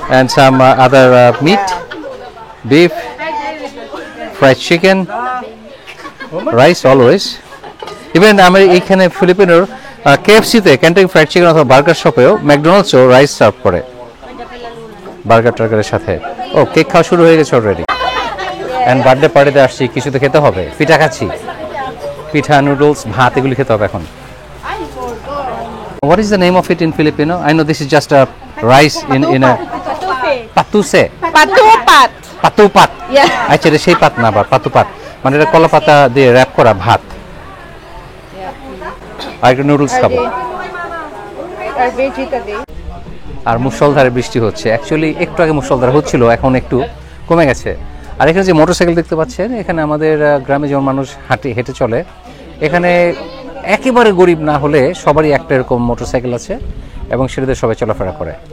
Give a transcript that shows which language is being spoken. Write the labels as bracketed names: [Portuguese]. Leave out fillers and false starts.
[English] And some other meat, beef, fried chicken, rice always. [Bangla] Even আমার এইখানে ফিলিপিনোর কেএফসিতে Kentucky fried chicken অথবা burger শপেও ম্যাকডোনাল্ডসও rice serve করে burger টার্গারের সাথে। ও cake খাওয়া শুরু হয়ে গেছে অলরেডি। অ্যান্ড বার্থডে পার্টিতে আসছি, কিছু তো খেতে হবে। পিঠা খাচ্ছি, পিঠা, নুডলস, ভাত এগুলি খেতে হবে এখন। [English] What is the name of it in Filipino? I know this is just a rice in a patuse. [Filipino] Patupat. [Bangla] পাতুপাত। [English] Yeah. [Bangla] আচ্ছা, এটা সেই পাত না, আবার পাতুপাত মানে এটা কলা পাতা দিয়ে র্যাপ করা ভাত। আর একটা নুডলস খাবো। [English] Our veggie today. [Bangla] আর মুষলধারে বৃষ্টি হচ্ছে। অ্যাকচুয়ালি একটু আগে মুষলধারে হচ্ছিল, এখন একটু কমে গেছে। আর এখানে যে মোটরসাইকেল দেখতে পাচ্ছেন, এখানে আমাদের গ্রামে যেমন মানুষ হেঁটে চলে, এখানে একেবারে গরিব না হলে সবারই একটা এরকম মোটরসাইকেল আছে এবং সেটাতে সবাই চলাফেরা করে।